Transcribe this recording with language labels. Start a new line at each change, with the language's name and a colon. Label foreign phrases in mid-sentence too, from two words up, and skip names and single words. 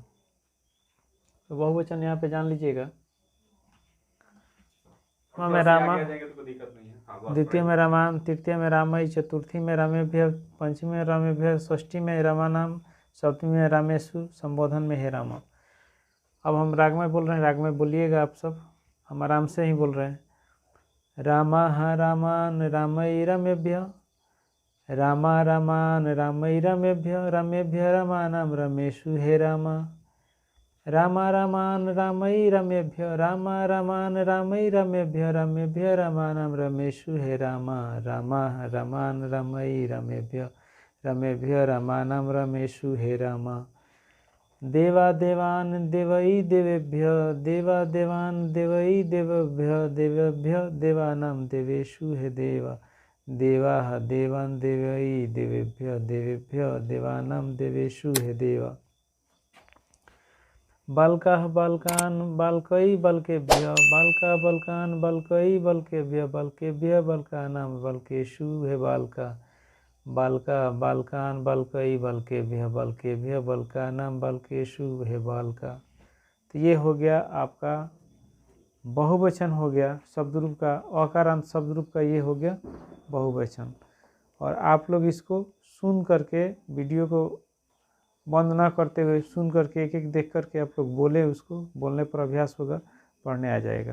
Hindi: तो बहुवचन यहाँ पे जान लीजिएगा। में रामा, द्वितीय में रामायण, तृतीय में रामई, चतुर्थी में रामेभ्य, पंचमी में रामेभ्य, षष्ठी में रामानाम, सप्तमी में रामेशु, संबोधन में
Sanskrit: हे रामा।
Hindi: अब हम राग में बोल रहे हैं, राग में बोलिएगा आप सब। हम आराम से ही बोल रहे हैं।
Sanskrit: रामा रामान रामई रमेभ्य, रामा रामान रामई रमेभ्य, रमेभ्य रामानाम रमेशु हे रामा। रामा रामान रामई रमेभ्य, रामा रामान रामई रमेभ्य, रमेभ्य रामानाम रमेशु हे रामा। रामा रामान रामई रमेभ्य, रमेभ्य रामानाम रमेशु हे रामा। देवा देवान देवई देवेभ्य, देवा देवान देवई देवेभ्य, देवेभ्य देवानाम देवेशु हे देवा। देवा देवान देवई देवेभ्य, देवेभ्य देवानाम देवेशु हे देवा। बालका बालकान बालकई बलकेभ्य, बालका बलकान बलकई बलकेभ्य, बलकेभ्य बलकानाम बलकेशु हे बालका। बालका बालकान बलकई बलकेभ्य, बलकेभ्य बलकानाम बलकेशु हे बालका।
Hindi: तो ये हो गया आपका बहुवचन हो गया शब्दरूप का। अकारांत शब्दरूप का ये हो गया बहुवचन। और आप लोग इसको सुन करके, वीडियो को बंद ना करते हुए सुन करके एक एक देख करके आप लोग बोले, उसको बोलने पर अभ्यास होगा, पढ़ने आ जाएगा।